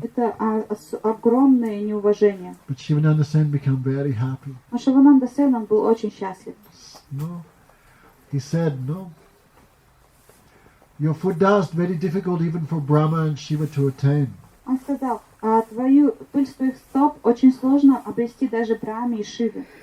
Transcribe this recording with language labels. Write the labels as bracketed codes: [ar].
[ru] Это огромное неуважение. [en] But Shivananda Sen became very happy. [ru] Но Шивананда Сен, он был очень счастлив. [en] No, he said, no. Your Buddha is very difficult even for Brahma and Shiva to attain. [ru] Он сказал, пыль твоих стоп очень сложно обрести даже Брахме и Шиве.